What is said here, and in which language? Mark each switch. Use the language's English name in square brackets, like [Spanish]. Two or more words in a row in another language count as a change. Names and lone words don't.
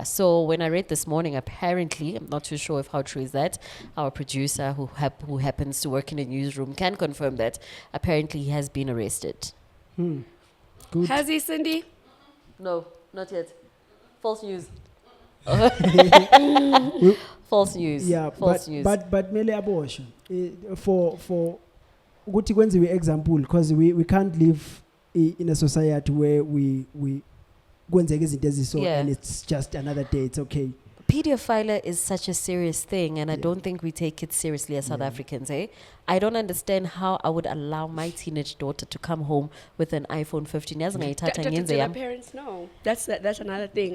[English] So when I read this morning, apparently, I'm not too sure if how true is that, our producer who happens to work in a newsroom can confirm that apparently he has been arrested. Good. Has he, Cindy? No, not yet. False news. False news. Yeah, false news. but mele abortion for [Zulu] ukuthi kwenziwe [English] example, because we can't live in a society where we [Zulu] kwenzeka izinto eziso [English] and it's just another day, it's okay. Pedophilia is such a serious thing, and I don't think we take it seriously as South Africans, eh? I don't understand how I would allow my teenage daughter to come home with an iPhone 15. Do my parents know? That's another thing.